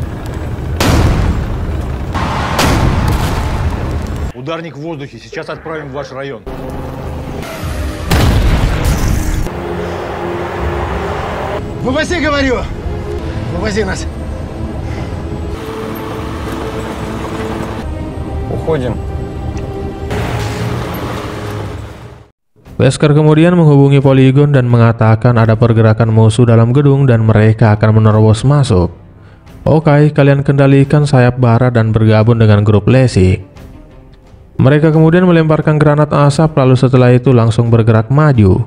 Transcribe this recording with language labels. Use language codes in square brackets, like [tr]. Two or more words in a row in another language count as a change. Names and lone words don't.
[ru] Ударник в воздухе. Сейчас отправим в ваш район. Вывози, говорю! Вывози нас! Уходим. [id] Wesker kemudian menghubungi Polygon dan mengatakan ada pergerakan musuh dalam gedung dan mereka akan menerobos masuk. Oke, kalian kendalikan sayap barat dan bergabung dengan grup Lesi. Mereka kemudian melemparkan granat asap, lalu setelah itu langsung bergerak maju.